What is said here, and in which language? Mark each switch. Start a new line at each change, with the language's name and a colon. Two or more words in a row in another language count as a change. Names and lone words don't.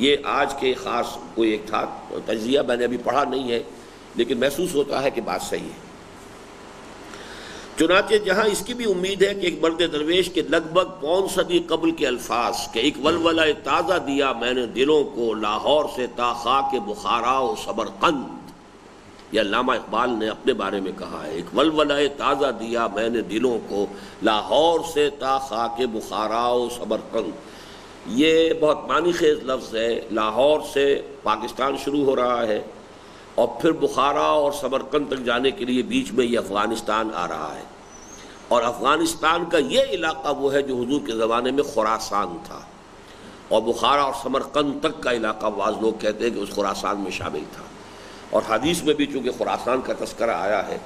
Urdu: یہ آج کے خاص کوئی ایک تھا تجزیہ، میں نے ابھی پڑھا نہیں ہے لیکن محسوس ہوتا ہے کہ بات صحیح ہے۔ چنانچہ جہاں اس کی بھی امید ہے کہ ایک مرد درویش کے لگ بھگ 5 صدی قبل کے الفاظ کہ ایک ولولہ تازہ دیا میں نے دلوں کو لاہور سے تا خاک بخارا و سمرقند، یہ علامہ اقبال نے اپنے بارے میں کہا ہے، ایک ولولہ تازہ دیا میں نے دلوں کو لاہور سے تا خاک بخارا و سمرقند۔ یہ بہت معنی خیز لفظ ہے، لاہور سے پاکستان شروع ہو رہا ہے اور پھر بخارا اور سمرقند تک جانے کے لیے بیچ میں یہ افغانستان آ رہا ہے، اور افغانستان کا یہ علاقہ وہ ہے جو حضور کے زمانے میں خراسان تھا، اور بخارا اور سمرقند تک کا علاقہ بعض لوگ کہتے ہیں کہ اس خراسان میں شامل تھا، اور حدیث میں بھی چونکہ خراسان کا تذکرہ آیا ہے۔